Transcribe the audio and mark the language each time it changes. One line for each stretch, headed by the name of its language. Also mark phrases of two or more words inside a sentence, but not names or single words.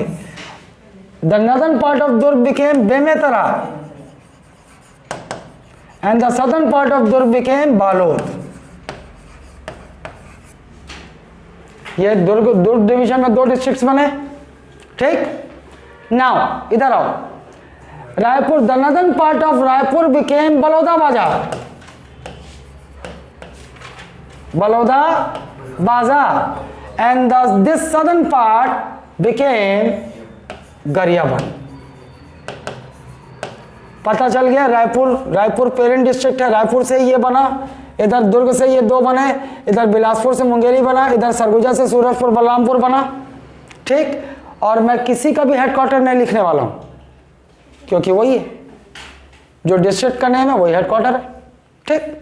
English: The northern part of Durg became Bemetara and the southern part of Durg became Balod.
Hindi: ये दुर्ग डिवीजन में 2 डिस्ट्रिक्ट्स बने, ठीक। नाउ इधर आओ, रायपुर,
English: The northern part of Raipur became Baloda Bazar. Baloda Bazar and this southern part became Gariaband.
Hindi: पता चल गया, रायपुर
English: parent district
Hindi: है, रायपुर से ये बना। इधर दुर्ग से ये 2 बने, इधर बिलासपुर से मुंगेली बना, इधर सरगुजा से सूरजपुर बलरामपुर बना, ठीक। और मैं किसी का भी हेडक्वार्टर नहीं लिखने वाला हूं, क्योंकि वही है जो डिस्ट्रिक्ट का नेम है, वही हेडक्वार्टर है, ठीक।